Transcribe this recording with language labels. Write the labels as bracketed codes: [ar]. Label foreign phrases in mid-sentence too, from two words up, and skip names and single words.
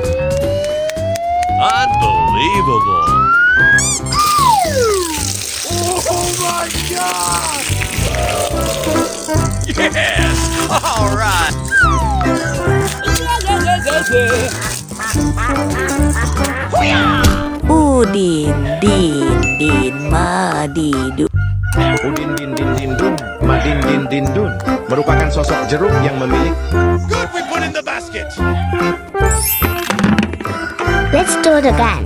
[en] Unbelievable! Oh my God! Yes! All right! [id] Udin Din Din Madidu. Udin Din Din Din Dun, Madin Din Din Dun merupakan sosok jeruk yang memiliki. [en] Good, we put in the basket! Let's do it again.